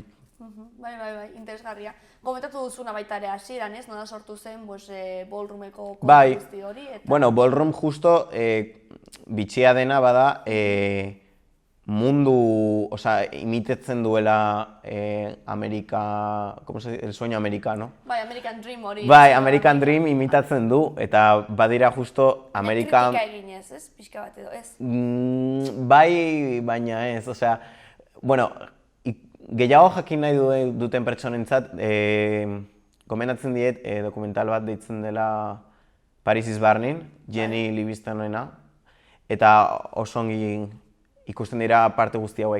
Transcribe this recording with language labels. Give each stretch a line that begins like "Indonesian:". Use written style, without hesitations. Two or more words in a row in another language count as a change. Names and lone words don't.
Basque: Bai, interesgarria. Komentatu duzuna baita ere hasieran, ez? Nola sortu zen ballroomeko guzti hori? Bueno, ballroom justo bitxia dena bada mundu, imitatzen duela Amerika,
Spanish: el sueño americano.
Basque: Bai,
English: American Dream
Basque: hori. Bai,
English: American Dream
Basque: imitatzen du, eta badira justo Amerikan... Kritika eginez, ez? Pixka bat edo, ez? Bai, baina ez, gehiago jakin nahi duten pertsonentzat, gomendatzen diet dokumental bat deitzen dela Paris is Burning, Jenny Livingstoneena, eta oso ongi ikusten dira parte guzti hauek.